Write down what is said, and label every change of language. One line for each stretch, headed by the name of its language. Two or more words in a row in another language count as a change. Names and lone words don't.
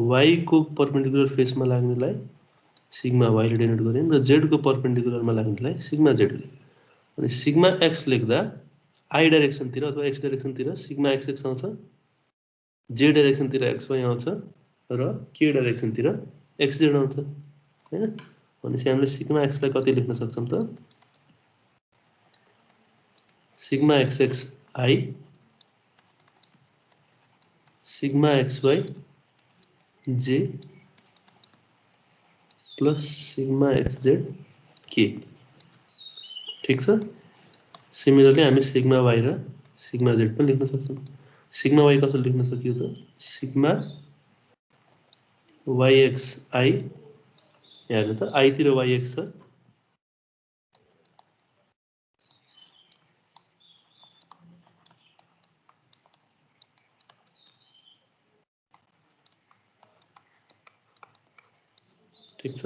Nepali: y को परपेन्डिकुलर फेसमा लाग्नेलाई
English: sigma y
Nepali: ले डिनोट गर्यौं र z को परपेन्डिकुलरमा लाग्नेलाई
English: sigma z
Nepali: ले। अनि
English: sigma x
Nepali: लेख्दा
English: i direction
Nepali: तिर अथवा
English: x direction
Nepali: तिर
English: sigma xx
Nepali: आउँछ,
English: j direction
Nepali: तिर xy आउँछ र
English: k direction
Nepali: तिर xz आउँछ हैन। भनेपछि हामीले
English: sigma x
Nepali: लाई कति लेख्न सक्छौं त?
English: sigma xx i sigma xy j plus sigma xz k.
Nepali: ठीक छ। सिमिलरली हामी
English: sigma y
Nepali: र
English: sigma z
Nepali: पनि लेख्न सक्छौं।
English: sigma y
Nepali: कसरी लेख्न सकियो त?
English: sigma yx i,
Nepali: यहाँ हेर्नु त i तिर yx छ, ठीक छ।